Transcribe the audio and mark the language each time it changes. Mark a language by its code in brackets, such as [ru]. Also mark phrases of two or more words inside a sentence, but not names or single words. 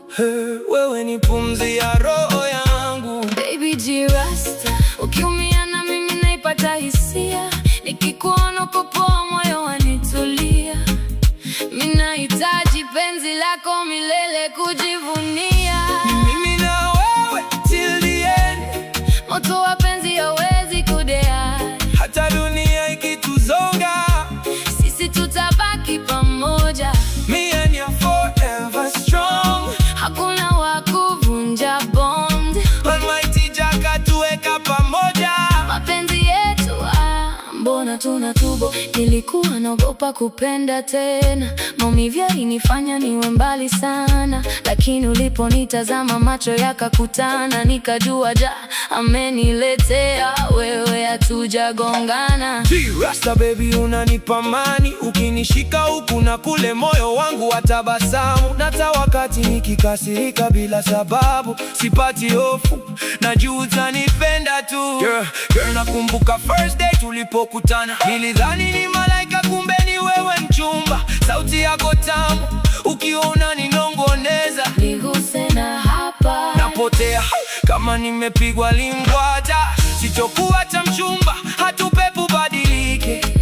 [sw] Hey, wewe ni pumzi ya roho yangu. Baby G Rasta, ukiumia na mimi naipata hisia. Nikikuona uko poa, moyo wanitulia. Mimi nahitaji penzi lako milele kujivunia. Ni mimi na wewe [en] till the end. [sw] Moto wa penzi hauwezi kudea. Hata dunia ikituzonga, Sisi tutabaki pamoja. [en] me and you forever strong. [sw] Hakuna wa kuvunja bond. Almighty Jah katuweka pamoja. Mapenzi yetu, ah, mbona tunatubo? Nilikuwa naogopa kupenda tena. Maumivu yalinifanya niwe mbali sana, lakini uliponitazama macho yakakutana, nikajua Jah ameniletea wewe, hatujagongana. G Rasta baby, unanipa amani. Ukinishika huku na kule, moyo wangu watabasamu. Na hata wakati nikikasirika bila sababu, sipati hofu. Najua utanipenda tu. Girl, girl, nakumbuka [en] first day [sw] tulipokutana. Nilidhani ni malaika, kumbe ni wewe, mchumba. Sauti yako tamu, ukiwa unaninong'oneza. Niguse na hapa. Napotea kama nimepigwa limbwata. Sitokuacha, mchumba, hata upepo ubadilike.